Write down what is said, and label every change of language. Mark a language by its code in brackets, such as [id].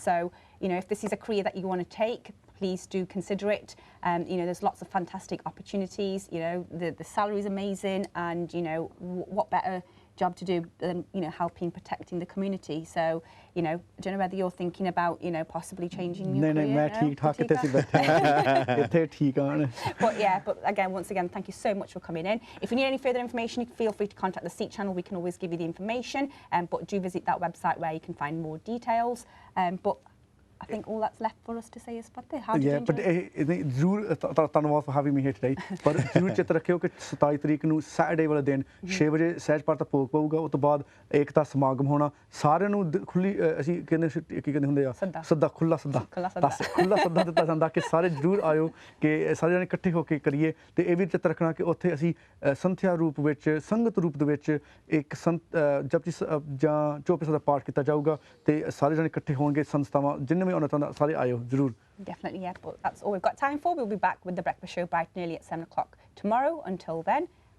[en] So if this is a career that you want to take, please do consider it. There's lots of fantastic opportunities. The salary is amazing, and what better job to do than helping protecting the community. So I don't know whether you're thinking about possibly changing your career. [hi] मैं ठीक ठाक कितने से बैठे ठीक हैं. [en] But once again, thank you so much for coming in. If you need any further information, feel free to contact the Sikh channel. We can always give you the information. But do visit that website where you can find more details. But I think all that's left for us to say is Fateh. How did you enjoy it? [pa] ਜ਼ਰੂਰ ਧੰਨਵਾਦ [en] for having me here today. [pa] ਪਰ ਜ਼ਰੂਰ ਚੇਤੇ ਰੱਖਿਓ ਕਿ 27 ਤਰੀਕ ਨੂੰ Saturday ਵਾਲੇ ਦਿਨ 6 ਵਜੇ ਸਹਿਜ ਪਾਠ ਦਾ ਭੋਗ ਪਊਗਾ। ਉਸ ਤੋਂ ਬਾਅਦ ਏਕਤਾ ਸਮਾਗਮ ਹੋਣਾ। ਸਾਰਿਆਂ ਨੂੰ ਖੁੱਲੀ ਅਸੀਂ ਕੀ ਕਹਿੰਦੇ ਹੁੰਦੇ ਆ ਸੱਦਾ ਖੁੱਲਾ ਸੱਦਾ ਦਿੱਤਾ ਜਾਂਦਾ ਕਿ ਸਾਰੇ ਜ਼ਰੂਰ ਆਇਓ ਕਿ ਸਾਰੇ ਜਣੇ ਇਕੱਠੇ ਹੋ ਕੇ ਕਰੀਏ। ਤੇ ਇਹ ਵੀ ਚੇਤੇ ਰੱਖਣਾ ਕਿ ਉੱਥੇ ਅਸੀਂ ਸੰਥਿਆ ਰੂਪ ਵਿੱਚ ਸੰਗਤ ਰੂਪ ਦੇ ਵਿੱਚ ਇੱਕ ਜਪਜੀ ਜਾਂ ਚੌਪਈ ਸਾਹਿਬ ਦਾ ਪਾਠ ਕੀਤਾ ਜਾਊਗਾ ਤੇ ਸਾਰੇ ਜਣੇ ਇਕੱਠੇ ਹੋਣਗੇ ਸੰਸਥਾਵਾਂ ਜਿੰਨੇ ਵੀ ਆਉਣਾ ਚਾਹੁੰਦਾ ਸਾਰੇ ਆਇਓ ਜ਼ਰੂਰ। [en] Definitely, yeah. But that's all we've got time for. We'll be back with the breakfast show bright nearly at 7 o'clock tomorrow. Until then,